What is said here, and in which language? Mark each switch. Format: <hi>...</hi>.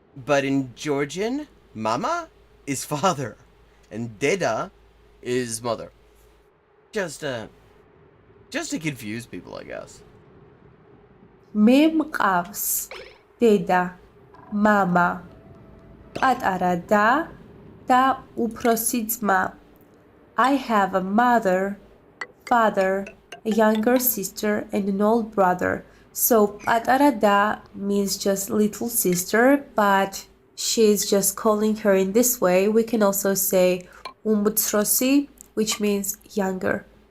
<en>But in Georgian, mama is father, and deda is mother. Just to confuse people, I guess.</en> <ka>მე მყავს დედა, მამა, პატარა და უფროსი ძმა.</ka> <en>I have a mother, father, a younger sister, and an old brother. So</en> <ka>პატარა და</ka> <en>means just little sister, but she's just calling her in this way. We can also say უმცროსი, which means younger.</en>